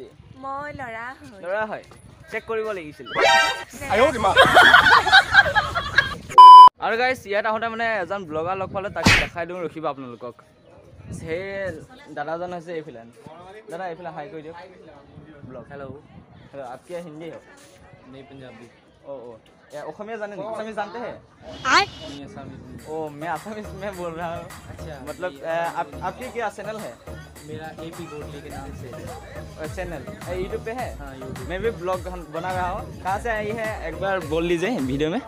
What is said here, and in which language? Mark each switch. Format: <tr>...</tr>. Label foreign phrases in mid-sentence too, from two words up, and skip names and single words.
<as>মই ল'ৰা হয় চেক কৰিব লাগিছিল আৰু গাইছ ইয়াত আহোঁতে মানে এজন ব্লগাৰ লগ পালে তাকে দেখাই দিওঁ ৰখিবা আপোনালোকক সেই দাদাজন হৈছে এইফালে দাদা এইফালে হাই কৰি দিয়ক ব্লগ হেল্ল'</as> <hi>आप क्या हिंदी हो नहीं पंजाबी ओ ओखमिया जाने असमीज जानते हैं ओ मैं असमीज में बोल रहा हूँ अच्छा मतलब आपकी क्या चैनल है मेरा एपी गोटली के नाम से चैनल यूट्यूब पे है हाँ यूट्यूब मैं भी ब्लॉग बना रहा हूँ कहाँ से आई है एक बार बोल लीजिए वीडियो में</hi>